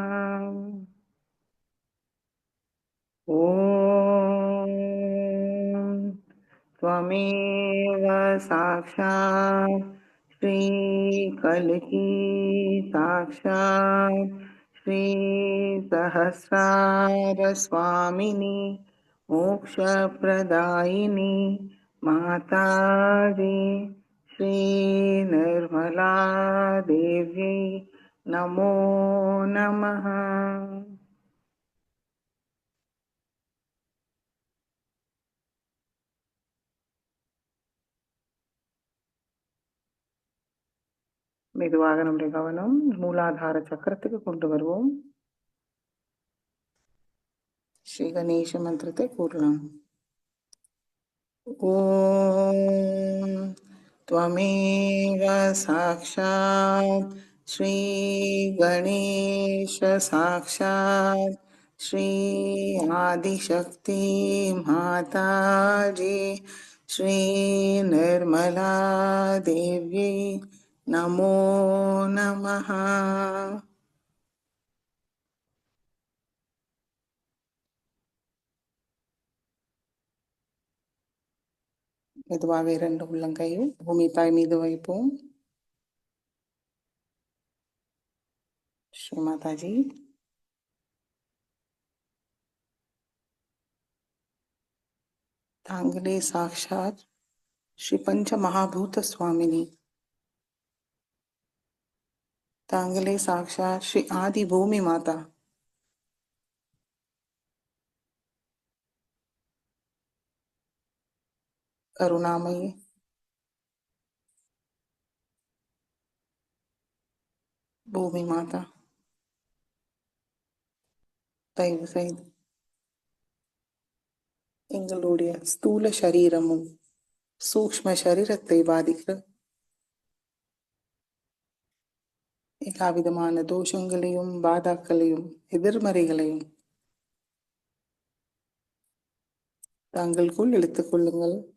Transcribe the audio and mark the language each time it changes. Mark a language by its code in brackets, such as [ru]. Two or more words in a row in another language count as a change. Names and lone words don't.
[sa] ओम त्वमेव साक्षात् श्री कल्की साक्षात् श्री सहस्रार स्वामिनी मोक्षप्रदायिनी माताजी श्रीनिर्मला देव्यै नमो नमः। [ta] மெதுவாக நம்முடைய கவனம் மூலாதார சக்கரத்துக்கு கொண்டு வருவோம். ஸ்ரீ கணேச மந்திரத்தை கூறலாம். [sa] ஓம் त्वमेव साक्षात् श्री गणेश साक्षात् श्री आदिशक्ति माताजी श्री निर्मला देव्यै नमो नमः। [ta] மெதுவாக இரண்டு உள்ளங்கையும் பூமி தாய் மீது வைப்போம். [sa] श्री माता जी तांगले साक्षात श्री पंच महाभूत स्वामिनी, तांगले साक्षात श्री आदि भूमि माता, करुणामयी [ta] பூமி மாதா, தயவு செய்து எங்களுடைய ஸ்தூல சரீரமும் சூக்ஷ்ம சரீரத்தை பாதிக்கிற எல்லா விதமான தோஷங்களையும் பாதாக்களையும் எதிர்மறைகளையும் தங்களுக்குள் இழுத்துக் கொள்ளுங்கள்.